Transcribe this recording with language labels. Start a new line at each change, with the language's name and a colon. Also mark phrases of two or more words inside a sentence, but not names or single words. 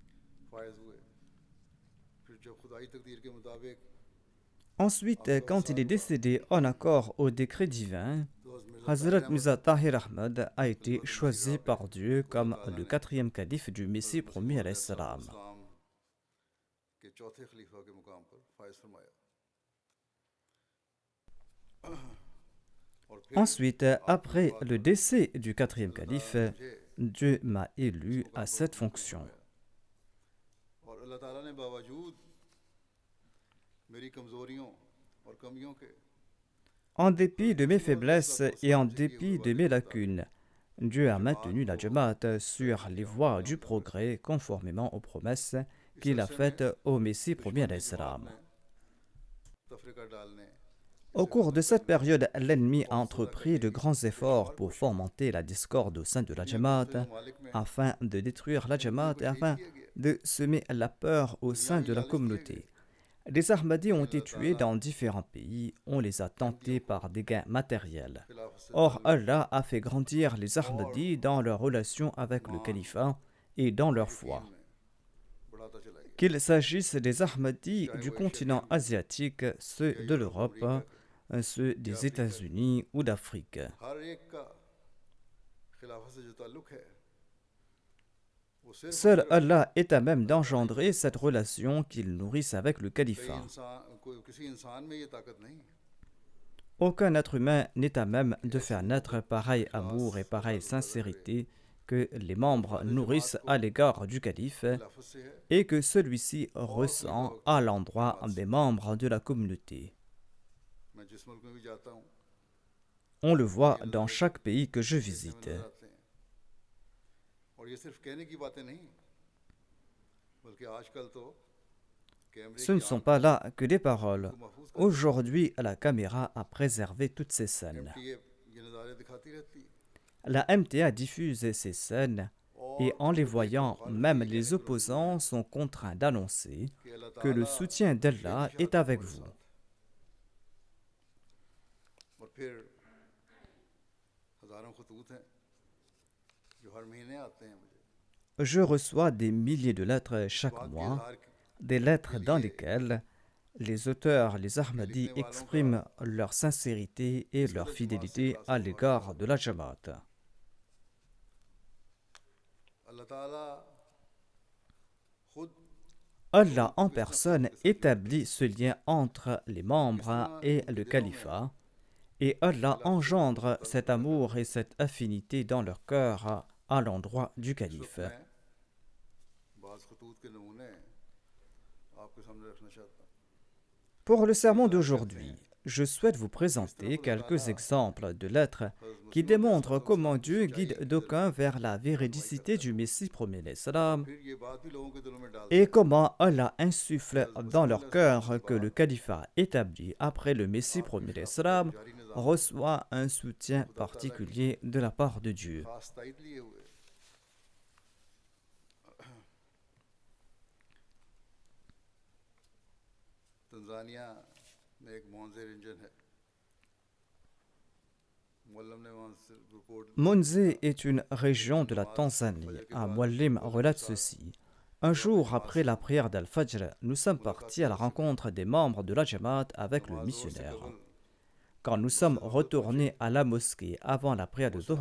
French: Ensuite, quand il est décédé en accord au décret divin, Hazrat Mirza Tahir Ahmad a été choisi par Dieu comme le quatrième calife du Messie promis
Arabic: عليه السلام.
French: Ensuite, après le décès du quatrième calife, Dieu m'a élu à cette fonction.
Urdu: اور اللہ تعالیٰ نے باوجود میری کمزوریوں اور کمیوں کے
French: En dépit de mes faiblesses et en dépit de mes lacunes, Dieu a maintenu la Jamaat sur les voies du progrès conformément aux promesses qu'il a faites au Messie premier d'Islam.
Urdu: تفریقہ ڈالنے
French: Au cours de cette période, l'ennemi a entrepris de grands efforts pour fomenter la discorde au sein de la Jamaat, afin de détruire la Jamaat et afin de semer la peur au sein de la communauté. Les Ahmadis ont été tués dans différents pays, on les a tentés par des gains matériels. Or, Allah a fait grandir les Ahmadis dans leur relation avec le califat et dans leur foi.
Urdu: بڑھاتا چلا گیا
French: Qu'il s'agisse des Ahmadis du continent asiatique, ceux de l'Europe, ceux des États-Unis ou d'Afrique.
Urdu: ہر ایک کا خلافت سے جو تعلق ہے وہ صرف
French: Seul Allah est à même d'engendrer cette relation qu'ils nourrissent avec le
Urdu: कई
French: califat.
Urdu: کسی انسان میں یہ طاقت نہیں
French: Aucun être humain n'est à même de faire naître pareil amour et pareille sincérité que les membres nourrissent à l'égard du calife
Urdu: خلافت سے ہے
French: et que celui-ci ressent à l'endroit des membres de la communauté.
Urdu: میں جس ملک میں بھی جاتا ہوں
French: On le voit dans chaque pays que je
Urdu: इसमें
French: visite.
Urdu: نظر آتے ہیں اور یہ صرف کہنے کی باتیں نہیں بلکہ آجکل تو کیمرے
French: Ce ne
Urdu: की
French: sont
Urdu: आंख
French: pas là que des paroles.
Urdu: کو محفوظ کر
French: Aujourd'hui, la caméra a préservé toutes ces scènes.
Urdu: یہ نظارے دکھاتی رہتی ہے
French: La MTA diffuse ces scènes et en les voyant, même les opposants sont contraints d'annoncer
Urdu: کہ اللہ
French: que le
Urdu: ताला
French: soutien d'Allah est avec vous.
Urdu: اور پھر ہزاروں خطوط ہیں جو ہر مہینے آتے ہیں مجھے
French: Je reçois des milliers de lettres chaque
Urdu: بات کے
French: mois,
Urdu: اظہار کی--
French: des lettres dans lesquelles les auteurs, les Ahmadis, expriment leur sincérité et leur fidélité à l'égard de la Jamaat.
Urdu: اللہ تعالیٰ خود
French: Allah en personne établit ce lien entre les membres et le califat, et Allah engendre cet amour et cette affinité dans leur cœur à l'endroit du calife.
Urdu: میں بعض خطوط کے نمونے آپکے سامنے رکھنا چاہتا ہوں
French: Pour le sermon d'aujourd'hui, je souhaite vous présenter quelques exemples de lettres qui démontrent comment Dieu guide d'aucuns vers la véridicité du Messie premier d'Islam
Urdu: پھر یہ بات بھی لوگوں کے دلوں میں ڈال
French: et comment Allah insuffle dans leur cœur que le califat établi après le Messie premier d'Islam
Urdu: جاری نظام
French: reçoit un soutien particulier de la part de Dieu.
Urdu: خاص تائید لیے ہوئے تنزانیہ میں ایک مونجے انجن ہے معلم نے وہاں سے رپورٹ
French: Monze est une région de la Tanzanie. Un Muallim relate ceci. Un jour après la prière d'Al-Fajr, nous sommes partis à la rencontre des membres de la Jamaat avec le missionnaire. Quand nous sommes retournés à la mosquée avant la prière de Dhuhr,